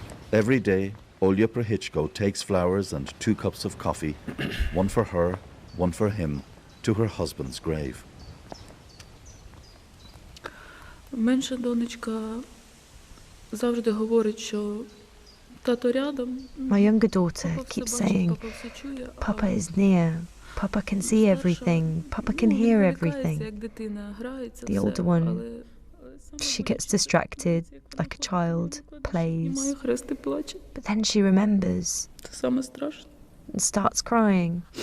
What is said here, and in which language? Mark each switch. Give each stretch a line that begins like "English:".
English: Every day, Olya Prohichko takes flowers and 2 cups of coffee, one for her, one for him, to her husband's grave.
Ukrainian: Менша донечка завжди говорить, що тато рядом.
English: My younger daughter keeps saying, Papa is near, Papa can see everything, Papa can hear everything. The older one, she gets distracted, like a child, plays. But then she remembers and starts crying.